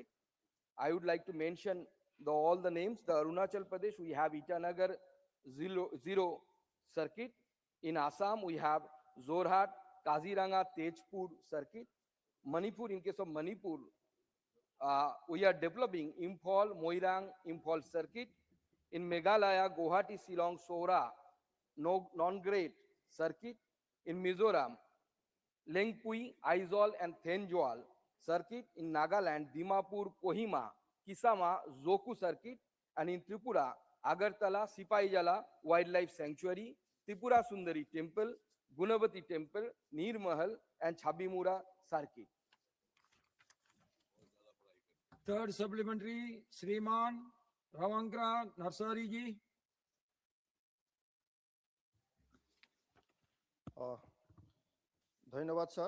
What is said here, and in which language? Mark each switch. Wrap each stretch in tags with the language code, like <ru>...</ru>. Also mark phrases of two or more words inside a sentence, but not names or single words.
<en>I would like to mention all the names. The Arunachal Pradesh, we have Itanagar zero circuit. In Assam, we have Zorhat, Kaziranga, Tejpur circuit. Manipur, in case of Manipur, we are developing Imphal, Moirang, Imphal circuit. In Meghalaya, Guwahati, Shillong, Sora, non-grade circuit. In Mizoram, Lengpui, Aizawl, and Thenjwal circuit. In Nagaland, Dimapur, Kohima, Kisama, Zoku circuit. And in Tripura, Agartala, Sipaijala Wildlife Sanctuary, Tripura Sundari Temple, Gunavati Temple, Nirmahal, and Chabimura circuit. Third supplementary, Shriman Ravankra Narsari ji. Dhanyavad, sir.</en>